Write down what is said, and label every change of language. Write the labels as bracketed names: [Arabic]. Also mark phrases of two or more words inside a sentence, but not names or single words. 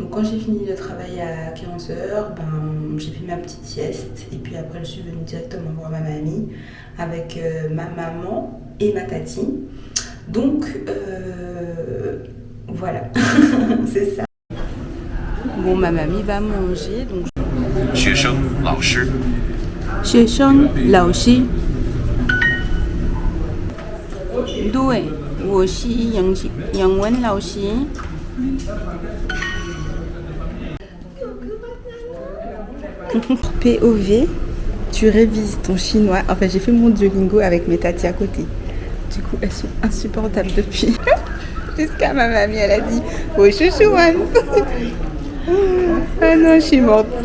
[French] Donc quand j'ai fini le travail à 15h, ben, j'ai fait ma petite sieste. Et puis après, je suis venue directement voir ma mamie avec ma maman et ma tati. Donc voilà, c'est ça. Bon, ma mamie va manger. Donc [Chinese] 学生、老师。学生、老师。对，我是英文老师。 [French] POV, tu révises ton chinois. Enfin, j'ai fait mon Duolingo avec mes tatis à côté. Du coup, elles sont insupportables depuis. Jusqu'à ma mamie, elle a dit « Oh, chouchouane !» Ah non, je suis morte.